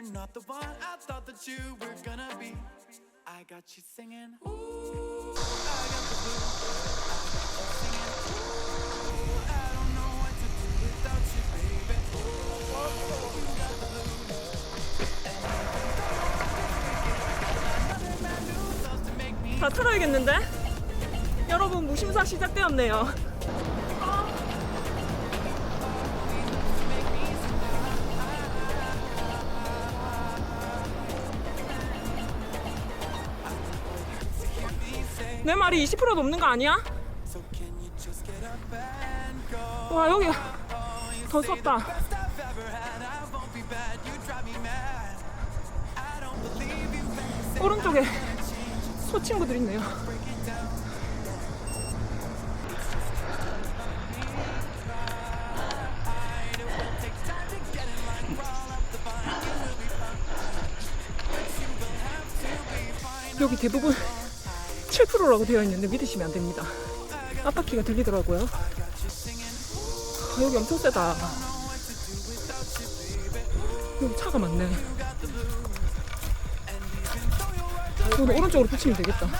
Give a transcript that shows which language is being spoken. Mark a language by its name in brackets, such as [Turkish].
[English] You're not the one I thought that you were gonna be. I got you singing, ooh, I got the blues. I got you singing, ooh, I don't know what to do without you, baby. Ooh, you got the blues. And another man who loves to make me. [Korean] 다 털어야겠는데? 여러분, 무심사 시작되었네요. 내 말이 20% 넘는 거 아니야? [English] So can you just get up and go? [Korean] 와, 여기 더 섰다. [English] Best I've ever had, I won't be bad. You drive me mad. I don't believe you when you say [Korean] 오른쪽에 소 친구들 있네요. [English] break it down. It will take time to get in line. Crawl up the vine, you will be fine. But you will have to be fine. [Korean] 여기 대부분 7%라고 되어 있는데 믿으시면 안 됩니다. 앞바퀴가 들리더라고요. 아, 여기 엄청 세다. 여기 차가 많네. 오늘 오른쪽으로 붙이면 되겠다.